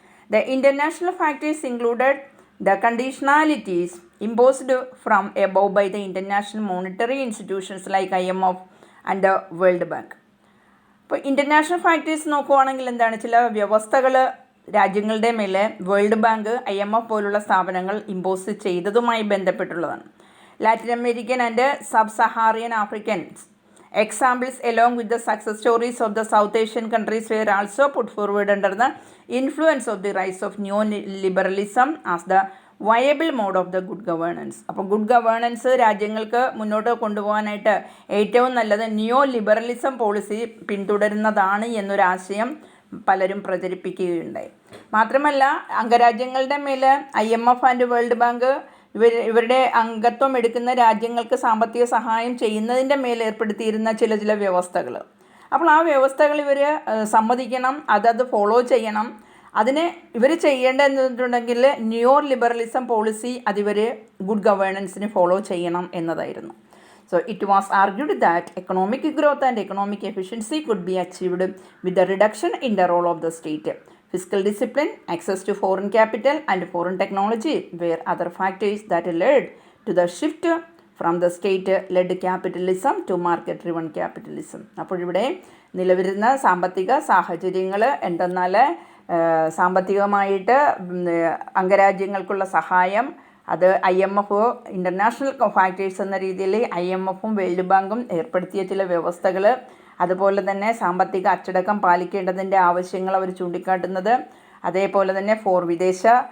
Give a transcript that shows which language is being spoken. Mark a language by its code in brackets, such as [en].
[en] The international factors included the conditionalities imposed from above by the international monetary institutions like IMF and the world bank. [ml] അപ്പോൾ international factors നോക്കുവാണെങ്കിൽ എന്താണ്, ചില വ്യവസ്ഥകൾ രാജ്യങ്ങളുടെ മേലെ വേൾഡ് ബാങ്ക്, IMF പോലുള്ള സ്ഥാപനങ്ങൾ impose ചെയ്തതുമായി ബന്ധപ്പെട്ടുള്ളതാണ്. [en] Latin American and sub Saharan Africans examples along with the success stories of the South Asian countries were also put forward under the influence of the rise of neoliberalism as the viable mode of the good governance. [ml] അപ്പോൾ good governance രാജ്യങ്ങൾക്ക് മുന്നോട്ട് കൊണ്ടുപോകാനായിട്ട് ഏറ്റവും നല്ലത് neo liberalism policy പിന്തുടരുന്നതാണ് എന്നൊരാശയം പലരും പ്രചരിപ്പിക്കുകയുണ്ടായി. മാത്രമല്ല, അംഗരാജ്യങ്ങളുടെ മേൽ IMF and world bank ഇവരുടെ അംഗത്വം എടുക്കുന്ന രാജ്യങ്ങൾക്ക് സാമ്പത്തിക സഹായം ചെയ്യുന്നതിൻ്റെ മേൽ ഏർപ്പെടുത്തിയിരുന്ന ചില വ്യവസ്ഥകൾ. അപ്പോൾ ആ വ്യവസ്ഥകൾ ഇവർ സമ്മതിക്കണം, അതത് ഫോളോ ചെയ്യണം. അതിന് ഇവർ ചെയ്യേണ്ടതെന്നുണ്ടെങ്കിൽ neo liberalism policy അതിവർ good ഗവേണൻസിന് follow ചെയ്യണം എന്നതായിരുന്നു. [en] So it was argued that economic growth and economic efficiency could be achieved with the reduction in the role of the state. Fiscal discipline, access to foreign capital and foreign technology were other factors that led to the shift from the state-led capitalism to market-driven capitalism. [ml] അപ്പോൾ ഇവിടെ നിലവിലുന്ന സാമ്പത്തിക സാഹചര്യങ്ങൾ എന്തെന്നാൽ സാമ്പത്തികമായിട്ട് അംഗരാജ്യങ്ങൾക്കുള്ള സഹായം അത് IMF international factors എന്ന രീതിയിൽ IMFും വേൾഡ് ബാങ്കും ഏർപ്പെടുത്തിയ ചില വ്യവസ്ഥകൾ, അതുപോലെ തന്നെ സാമ്പത്തിക അച്ചടക്കം പാലിക്കേണ്ടതിൻ്റെ ആവശ്യങ്ങൾ അവർ ചൂണ്ടിക്കാട്ടുന്നത്, അതേപോലെ തന്നെ വിദേശ